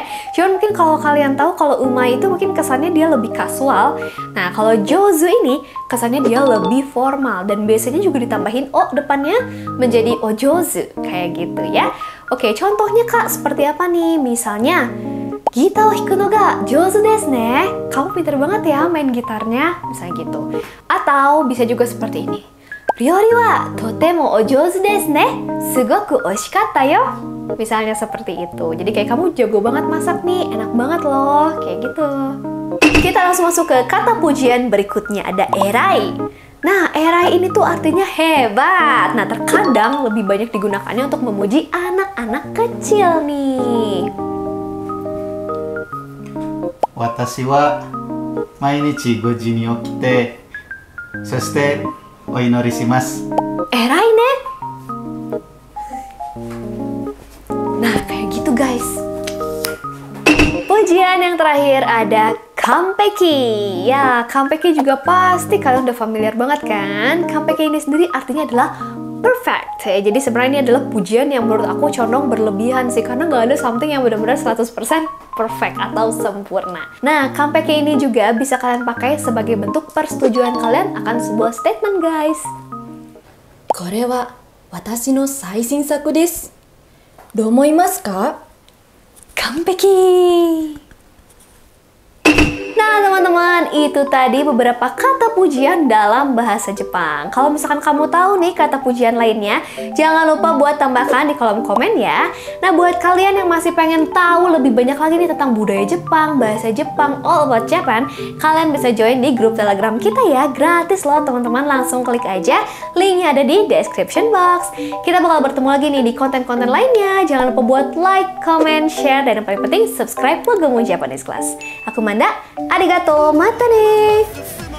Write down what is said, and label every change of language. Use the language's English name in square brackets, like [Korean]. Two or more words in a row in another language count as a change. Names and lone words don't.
[Indonesian] Cuman mungkin kalau kalian tahu kalau umai itu mungkin kesannya dia lebih kasual. Nah, kalau jozu ini kesannya dia lebih formal dan biasanya juga ditambahin o depannya menjadi ojozu kayak gitu ya. Oke, contohnya Kak seperti apa nih? [Japanese] Misalnya ギター弾くのが上手ですね. [Indonesian] Kamu pinter banget ya main gitarnya, misalnya gitu. Atau bisa juga seperti ini. [Japanese] 料理はとてもお上手ですね. すごく美味しかったよ. [Indonesian] Misalnya seperti itu. Jadi kayak kamu jago banget masak nih, enak banget loh, kayak gitu. Kita langsung masuk ke kata pujian berikutnya, ada erai. Nah, erai ini tuh artinya hebat. Nah, terkadang lebih banyak digunakannya untuk memuji anak-anak kecil nih. [Japanese] 私は毎日 5時に起きて、そしてお祈りします。偉いね. [Indonesian] Nah, kayak gitu guys. Pujian yang terakhir ada kampeki. Ya, kampeki juga pasti kalian udah familiar banget kan? Kampeki ini sendiri artinya adalah perfect ya. Jadi sebenarnya ini adalah pujian yang menurut aku condong berlebihan sih, karena nggak ada something yang benar-benar 100% perfect atau sempurna. Nah, kampeki ini juga bisa kalian pakai sebagai bentuk persetujuan kalian akan sebuah statement guys. [Japanese] これは私の最新作です。どう思いますか? Ganpeki. [Indonesian] Nah teman-teman, itu tadi beberapa kata pujian dalam bahasa Jepang. Kalau misalkan kamu tahu nih kata pujian lainnya, jangan lupa buat tambahkan di kolom komen ya. Nah buat kalian yang masih pengen tahu lebih banyak lagi nih tentang budaya Jepang, bahasa Jepang, [English] all about Japan, [Indonesian] kalian bisa join di grup Telegram kita ya, gratis loh teman-teman. Langsung klik aja, linknya ada di description box. Kita bakal bertemu lagi nih di konten-konten lainnya. Jangan lupa buat like, comment, share, dan yang paling penting subscribe Wagamu Japanese Class. Aku Manda, [Japanese] ありがとう、またね!